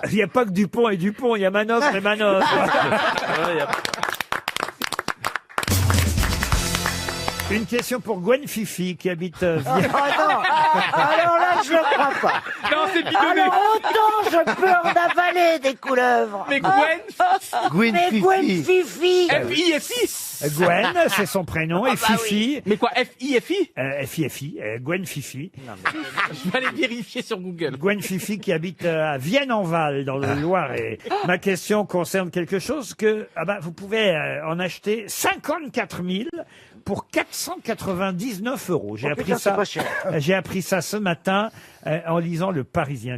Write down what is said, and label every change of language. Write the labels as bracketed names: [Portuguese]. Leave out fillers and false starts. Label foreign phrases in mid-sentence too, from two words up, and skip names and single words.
[French] Il n'y a pas que Dupont et Dupont, il y a Manoff et Manoff. Une question pour Gwen Fifi qui habite Ah non. Alors là, je le crois pas. Non, c'est bidonné. Alors autant je peux en avaler des couleuvres. Mais Gwen. Gwen Mais Gwen Fifi. F-I-F-I. Gwen, c'est son prénom, et Fifi. Mais quoi, F-I-F-I? F-I-F-I, Gwen Fifi. Je vais aller vérifier sur Google. Gwen Fifi qui habite à Vienne-en-Val, dans le Loiret. Ma question concerne quelque chose que vous pouvez en acheter 54 000 pour 499 euros. J'ai appris putain, c'est ça. pas cher. J'ai appris ça ce matin en lisant Le Parisien.